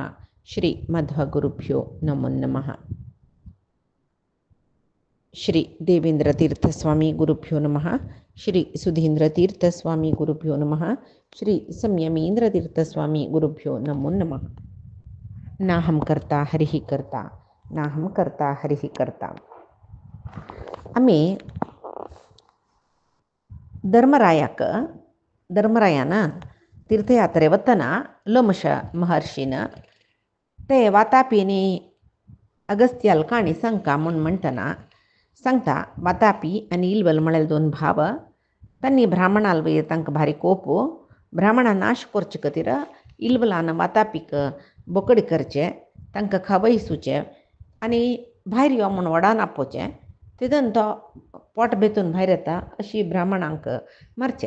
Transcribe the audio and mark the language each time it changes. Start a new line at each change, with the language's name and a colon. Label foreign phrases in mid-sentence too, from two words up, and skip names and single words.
Sanskrit: श्रीमध्वगुरुभ्यो नमो नमः। श्री देवेंद्रतीर्थस्वामी गुरुभ्यो नमः। श्री सुधींद्रतीर्थस्वामी गुरुभ्यो नमः। श्री संयमींद्रतीर्थस्वामी गुरुभ्यो नमो नमः। नाहं कर्ता हरिः कर्ता नाहं कर्ता हरिः कर्ता.
Konkani: आम्ही धर्मरायानं तीर्थयात्रे वतना लोमश महर्षीन ते वातापीने अगस्त्याल काणी सांगता म्हणून म्हणताना सांगता वातापी आणि इल्वल म्हळेल दोन भाव तन्नी ब्राह्मणाल वयर तांकां भारी कोपो ब्राह्मणा नाश करचे खातीर इल्वलान वातापीक बोकडी करचे तांकां खवयसूचे आनी भायर यो म्हूण वडान आपोवचें तितून तो पोट बेतून भायर येता अशी ब्राह्मणांक मारचे.